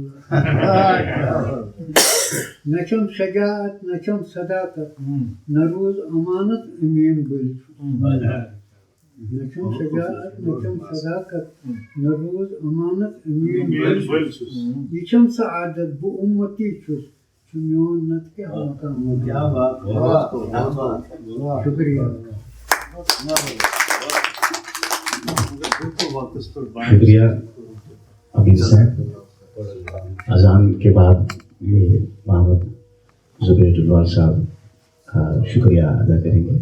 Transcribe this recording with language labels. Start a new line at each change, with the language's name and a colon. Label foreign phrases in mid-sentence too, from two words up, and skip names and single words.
Kashmiri: نہ چھم شجاعت نہ چھم صداقت نہ روز امانت امین گٔلۍ چھُس نہ چھم شجاعت نہ چھم صداقت نہ روز امانت امین گٔلۍ چھُس یہِ چھم سعادت بہٕ اُمتی چھُس چھُ میون نتہٕ کیٛاہ مقام شُکریہ
Urdu: شکریہ امین صاحب. اذان کے بعد یہ محمد زبیر ڈلوال صاحب کا شکریہ ادا کریں گے.